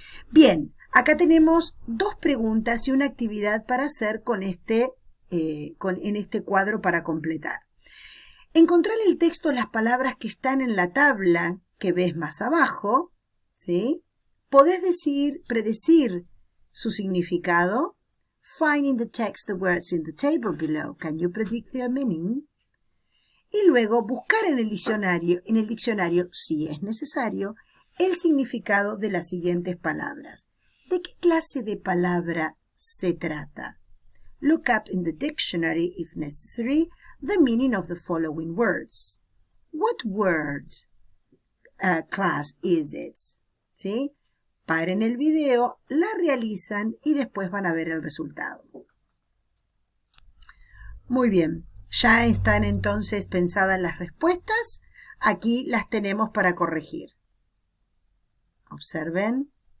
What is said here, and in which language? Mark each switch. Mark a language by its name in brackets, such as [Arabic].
[Spanish] Bien, acá tenemos dos preguntas y una actividad para hacer en este cuadro para completar. Encontrar el texto las palabras que están en la tabla que ves más abajo, ¿sí? Podés predecir su significado. [English] Find in the text the words in the table below. Can you predict their meaning? [Spanish] Y luego buscar en el diccionario, si es necesario, el significado de las siguientes palabras. ¿De qué clase de palabra se trata? [English] Look up in the dictionary, if necessary, the meaning of the following words. What word class is it? ¿Sí? [Spanish] Paren el video, la realizan y después van a ver el resultado. Muy bien. Ya están entonces pensadas las respuestas. Aquí las tenemos para corregir. Observen.